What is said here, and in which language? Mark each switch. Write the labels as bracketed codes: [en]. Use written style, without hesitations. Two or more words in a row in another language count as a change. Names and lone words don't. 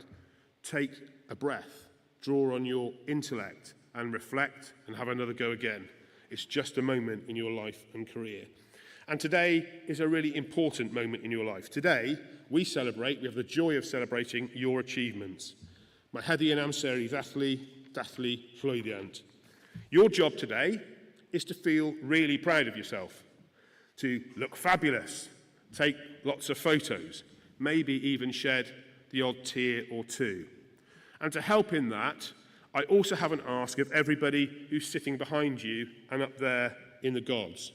[en] Take a breath, draw on your intellect, and reflect and have another go again. It's just a moment in your life and career. And today is a really important moment in your life. Today, we have the joy of celebrating your achievements. [cy] Mae heddi yn amser I dathlu llwyddiant. [en] Your job today is to feel really proud of yourself, to look fabulous, take lots of photos, maybe even shed the odd tear or two. And to help in that, I also have an ask of everybody who's sitting behind you and up there in the gods.